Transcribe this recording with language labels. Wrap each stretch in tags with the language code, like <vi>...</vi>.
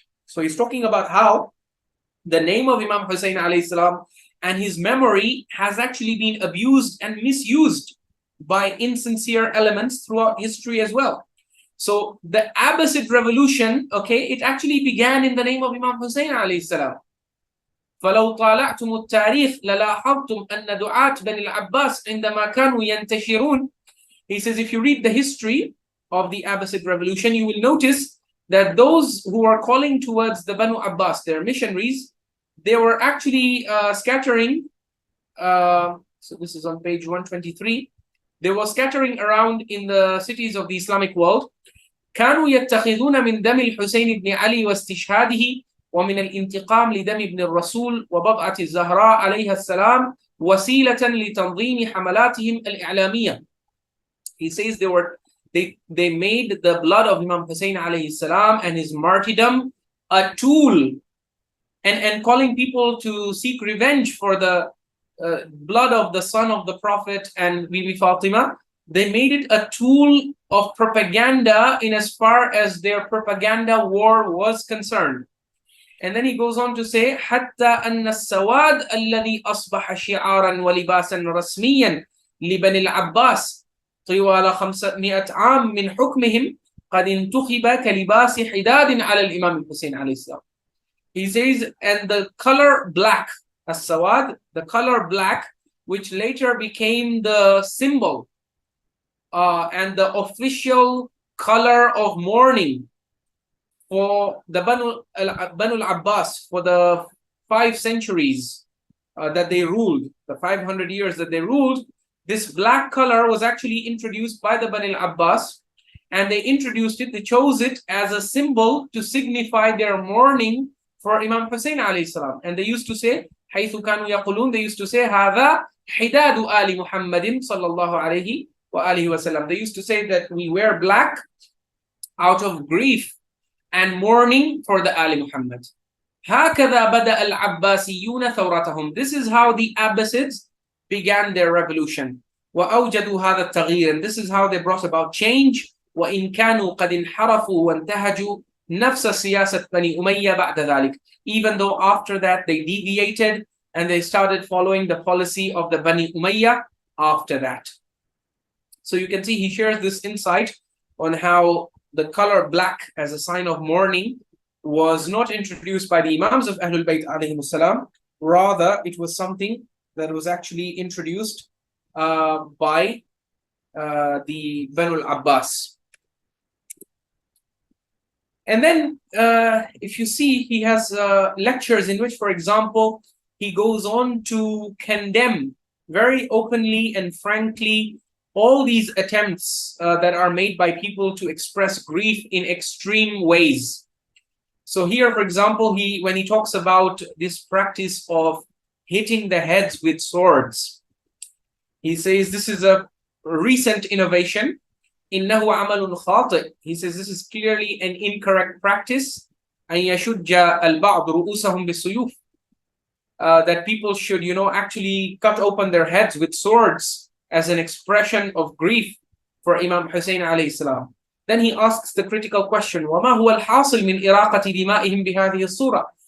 <en>So he's talking about how the name of Imam Hussain alayhi salam and his memory has actually been abused and misused by insincere elements throughout history as well. So the Abbasid revolution, okay, it actually began in the name of Imam Hussain alayhi salam.</en> <ar>فلو طالعتم التاريخ للاحظتم أن دعاة بني العباس عندما كانوا ينتشرون.</ar> <en>He says, if you read the history of the Abbasid revolution, you will notice that those who are calling towards the Banu Abbas, their missionaries, they were actually scattering. So this is on page 123. They were scattering around in the cities of the Islamic world.</en> <ar>كانوا يتخذون من دم الحسين بن علي واستشهاده ومن الانتقام لدم ابن الرسول وبضعة الزهراء عليها السلام وسيلة لتنظيم حملاتهم الإعلامية.</ar> <en>He says they made the blood of Imam Hussain alayhi salam and his martyrdom a tool, and calling people to seek revenge for the blood of the son of the Prophet and Bibi Fatima. They made it a tool of propaganda in as far as their propaganda war was concerned. And then he goes on to say,</en> <ar>حتى أن السواد الذي أصبح شعارا ولباسا رسميا لبني العباس طوال 500 عام من حكمهم قد انتخب كلباس حداد على الإمام الحسين عليه السلام.</ar> <en>He says, and the color black, as-sawad, the color black, which later became the symbol and the official color of mourning for the Banu al-Abbas for the 5 centuries that they ruled, the 500 years that they ruled. This black color was actually introduced by the Banu al-Abbas, and they introduced it, they chose it as a symbol to signify their mourning for Imam Hussain alayhi salam. And they used to say,</en> <ar>حيث كانوا يقولون,</ar> <en>they used to say,</en> <ar>هذا حداد آل محمد صلى الله عليه وآله وسلم.</ar> <en>They used to say that we wear black out of grief and mourning for the Ali Muhammad.</en> <ar>هكذا بدأ العباسيون ثورتهم.</ar> <en>This is how the Abbasids began their revolution.</en> <ar>وأوجدوا هذا التغيير.</ar> <en>And this is how they brought about change.</en> <ar>وإن كانوا قد انحرفوا وانتهجوا نفس سياسة بني أمية بعد ذلك.</ar> <en>Even though after that they deviated and they started following the policy of the Bani Umayyah after that. So you can see he shares this insight on how the color black as a sign of mourning was not introduced by the Imams of Ahlul Bayt alayhimus salam. Rather, it was something that was actually introduced by the Banu al-Abbas. And then, if you see, he has lectures in which, for example, he goes on to condemn very openly and frankly all these attempts that are made by people to express grief in extreme ways. So here, for example, when he talks about this practice of hitting the heads with swords, he says this is a recent innovation.</en> <ar>إنه عمل خاطئ.</ar> <en>He says this is clearly an incorrect practice.</en> <ar>أن يشج البعض رؤوسهم بالسيوف.</ar> <en>That people should, actually cut open their heads with swords as an expression of grief for Imam Hussain alayhi salam. Then he asks the critical question:</en> <ar>وما هو الحاصل من إراقة دمائهم بهذه الصورة?</ar>